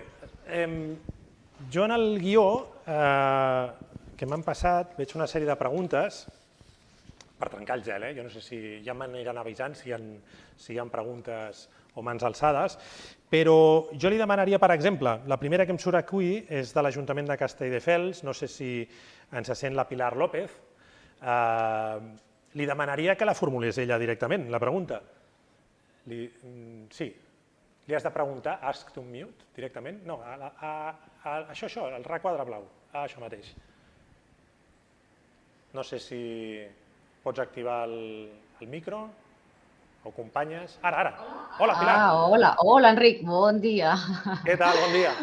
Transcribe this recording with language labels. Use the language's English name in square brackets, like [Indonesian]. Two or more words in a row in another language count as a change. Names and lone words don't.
[Catalan] Jo en el guió que m'han passat veig una sèrie de preguntes per trencar el gel, jo no sé si ja m'aniran avisant si hi ha preguntes o mans alçades, però jo li demanaria, per exemple, la primera que em surt aquí és de l'Ajuntament de Castelldefels, no sé si ens sent la Pilar López, li demanaria que la formulés ella directament, la pregunta. Sí, li has de preguntar, [English] ask to mute, [Catalan] directament? No, això, el requadre blau, això mateix. No sé si pots activar el micro o companyes. Ara. Hola, Pilar. Hola, Enric, bon dia. Què tal, bon dia.